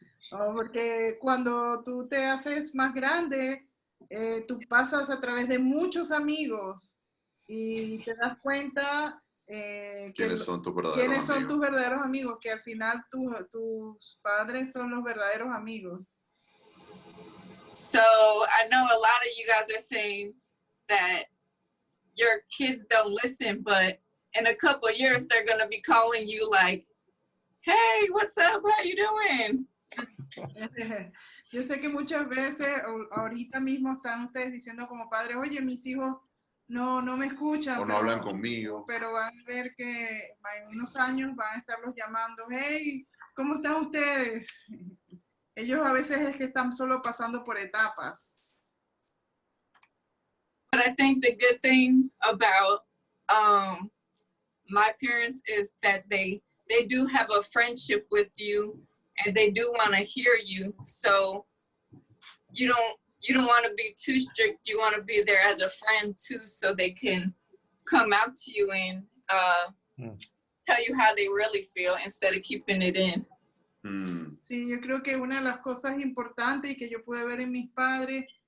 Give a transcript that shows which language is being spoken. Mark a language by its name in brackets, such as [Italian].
[Spanish] Porque cuando tú te haces más grande, tú pasas a través de muchos amigos y te das cuenta ¿Quiénes son tus verdaderos amigos? Que al final tus padres son los verdaderos amigos. [English] So I know a lot of you guys are saying that your kids don't listen, but in a couple of years, they're going to be calling you like, hey, what's up? How you doing? [Spanish] Yo sé que muchas veces, ahorita mismo están ustedes diciendo como padres, oye, mis hijos no me escuchan. O no hablan conmigo. Pero van a ver que en unos años van a estarlos llamando, hey, ¿cómo están ustedes? Ellos a veces es que están solo pasando por etapas. [English] But I think the good thing about my parents is that they do have a friendship with you, and they do want to hear you. So you don't want to be too strict. You want to be there as a friend too, so they can come out to you and tell you how they really feel instead of keeping it in. [Spanish] Sí, yo creo que una de las cosas importantes y que yo pude ver en mis padres